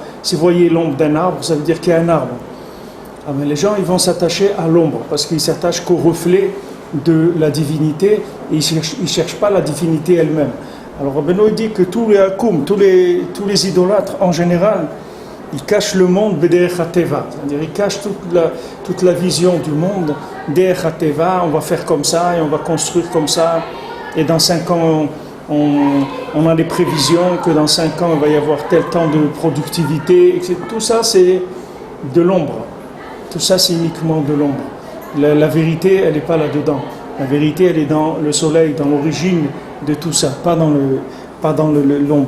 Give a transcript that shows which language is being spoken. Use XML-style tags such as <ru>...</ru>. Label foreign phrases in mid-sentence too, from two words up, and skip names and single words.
<fr>Si vous voyez l'ombre d'un arbre, ça veut dire qu'il y a un arbre. Ah, mais les gens, ils vont s'attacher à l'ombre, parce qu'ils s'attachent qu'au reflet de la divinité, et ils ne cherchent pas la divinité elle-même. Alors Rabbeinu dit que tous les hakoum, tous les idolâtres en général, ils cachent le monde</fr> <he>בדרך הטבע,</he> <fr>c'est-à-dire ils cachent toute la vision du monde</fr> <he>דרך הטבע,</he> <fr>on va faire comme ça et on va construire comme ça, et dans 5 ans on a des prévisions que dans 5 ans il va y avoir tel temps de productivité, etc. Tout ça c'est de l'ombre, tout ça c'est uniquement de l'ombre. La vérité elle n'est pas là-dedans, la vérité elle est dans le soleil, dans l'origine de tout ça, pas dans l'ombre.</fr>